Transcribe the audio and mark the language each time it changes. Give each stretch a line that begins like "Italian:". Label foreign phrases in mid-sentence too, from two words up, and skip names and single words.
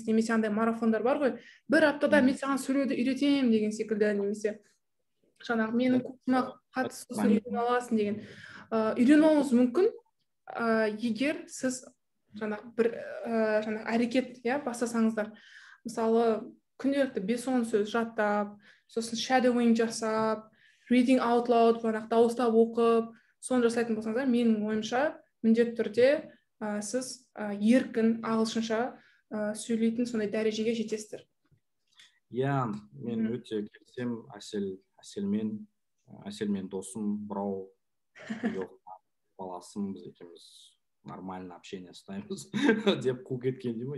Kazakh: Немесе андай марафондар бар ғой, бір аптада мен саған сөйлеуді үйретемін деген секілді, немесе жаңағы менің курсыма қатыс, сосын үйреніп аласың деген. Үйреніп алуыңыз мүмкін, егер сіз жаңағы бір әрекет бастасаңыздар. Мысалы күнделікті 5-10 сөз жаттап, сосын shadowing жасап,
English: reading out loud,
Kazakh: дауыстап оқып, соны жасайтын болсаңыздар, менің ойымша міндетті түрде сіз еркін ағылшынша сөйлейтін сондай дәрежеге жетесіздер. Мен өте келсем, әселмен досым, брау, баласым, біз екеуміз
Russian: нормально общение
Kazakh: ұстаймыз деп қу кеткен деймін.